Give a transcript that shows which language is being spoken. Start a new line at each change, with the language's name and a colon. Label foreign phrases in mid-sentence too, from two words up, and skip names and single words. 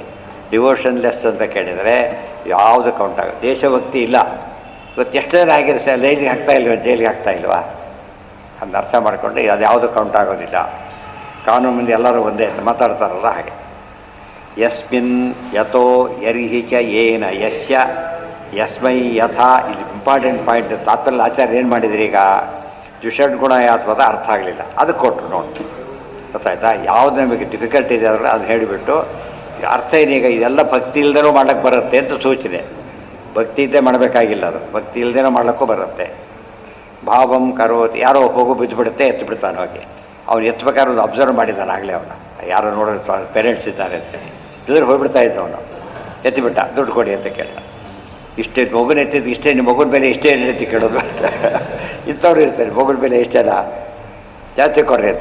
Kannada: ಡಿವೋಷನ್ಲೆಸ್ ಅಂತ ಕೇಳಿದರೆ ಯಾವುದು ಕೌಂಟ್ ಆಗುತ್ತೆ. ದೇಶಭಕ್ತಿ ಇಲ್ಲ. ಇವತ್ತು ಎಷ್ಟು ಜನ ಆಗಿರೋ ಲೈಲಿಗೆ ಹಾಕ್ತಾ ಇಲ್ವ, ಜೈಲಿಗೆ ಹಾಕ್ತಾ ಇಲ್ವಾ? ಅದನ್ನ ಅರ್ಥ ಮಾಡಿಕೊಂಡು ಅದು ಯಾವುದು ಕೌಂಟ್ ಆಗೋದಿಲ್ಲ. ಕಾನೂನು ಮುಂದೆ ಎಲ್ಲರೂ ಒಂದೇ ಅಂತ ಮಾತಾಡ್ತಾರಲ್ಲ ಹಾಗೆ.
Sanskrit: ಯಸ್ಮಿನ್ ಯಥೋ ಯರ್ಹಿ ಚ ಏನ ಯಸ್ಯ ಯಸ್ಮೈ ಯಥಾ.
Kannada: ಇಲ್ಲಿ
English: important point.
Kannada: ತಾತ್ಪರ್ಯ ಆಚಾರ್ಯ ಏನು ಮಾಡಿದ್ರಿ? ಈಗ ದ್ವಿಷಡ್ಗುಣ ಯಾತ್ವದ ಅರ್ಥ ಆಗಲಿಲ್ಲ, ಅದಕ್ಕೆ ಕೊಟ್ಟರು ನೋಡಿ. ಗೊತ್ತಾಯ್ತಾ? ಯಾವುದು ನಮಗೆ ಡಿಫಿಕಲ್ಟ್ ಇದೆ ಅಂದರೆ ಅದು ಹೇಳಿಬಿಟ್ಟು ಅರ್ಥ ಏನೀಗ ಇದೆಲ್ಲ ಭಕ್ತಿ ಇಲ್ದೇನೂ ಮಾಡ್ಲಿಕ್ಕೆ ಬರುತ್ತೆ ಅಂತ ಸೂಚನೆ. ಭಕ್ತಿ ಇದ್ದೇ ಮಾಡಬೇಕಾಗಿಲ್ಲ, ಅದು ಭಕ್ತಿ ಇಲ್ದೇನೋ ಮಾಡ್ಲಿಕ್ಕೂ ಬರುತ್ತೆ.
Sanskrit: ಭಾವಂ ಕರೋತಿ.
Kannada: ಯಾರೋ ಹೋಗೋ ಬಿದ್ದುಬಿಡುತ್ತೆ, ಎತ್ತು ಬಿಡ್ತಾನೆ ಹೋಗಿ. ಅವ್ನು ಎತ್ತಬೇಕಾದ್ರೆ ಒಂದು ಅಬ್ಸರ್ವ್ ಮಾಡಿದ್ದಾನೆ ಆಗಲೇ. ಅವನು ಯಾರೋ ನೋಡಿರ್ತಾನೆ, ಪೇರೆಂಟ್ಸ್ ಇದ್ದಾರೆ ಅಂತ. ಇಲ್ಲದ್ರೆ ಹೋಗ್ಬಿಡ್ತಾ ಇದ್ದ ಅವನು. ಎತ್ತಿಬಿಟ್ಟ, ದುಡ್ಡು ಕೊಡಿ ಅಂತ ಕೇಳ. ಇಷ್ಟೇ ಮಗುನ ಎತ್ತಿದ್ದು, ಇಷ್ಟೇ ನಿಮ್ಮ ಮಗುನ ಬೆಲೆ ಇಷ್ಟೇ ಎತ್ತಿ ಕೇಳೋದು ಅಂತ. ಇಂಥವ್ರು ಇರ್ತಾರೆ, ಮಗುನ ಬೆಲೆ ಇಷ್ಟೇನ ಜಾಸ್ತಿ ಕೊಡ್ರಿ ಅಂತ ಕೇಳ್ತಾ.